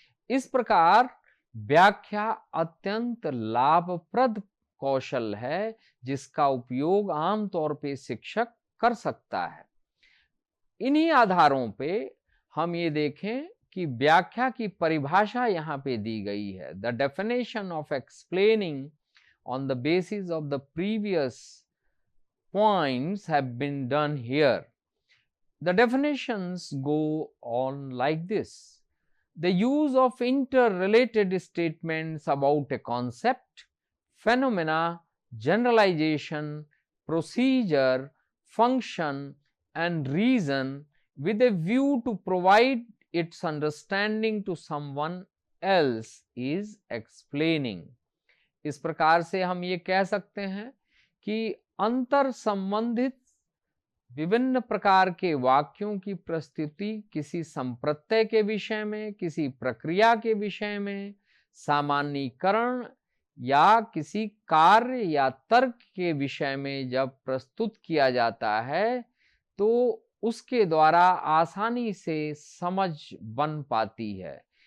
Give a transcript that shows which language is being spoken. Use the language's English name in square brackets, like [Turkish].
[Hindi] इस प्रकार व्याख्या अत्यंत लाभप्रद कौशल है जिसका उपयोग आमतौर पे शिक्षक कर सकता है। इन्हीं आधारों पे हम ये देखें कि व्याख्या की परिभाषा यहाँ पे दी गई है। [English] The definition of explaining on the basis of the previous points have been done here. The definitions go on like this: the use of interrelated statements about a concept, phenomena, generalization, procedure, function and reason with a view to provide its understanding to someone else is explaining. [Hindi] इस प्रकार से हम ये कह सकते हैं कि अंतर संबंधित विभिन्न प्रकार के वाक्यों की प्रस्तुति किसी संप्रत्यय के विषय में, किसी प्रक्रिया के विषय में, सामान्यीकरण या किसी कार्य या तर्क के विषय में जब प्रस्तुत किया जाता है तो उसके द्वारा आसानी से समझ बन पाती है।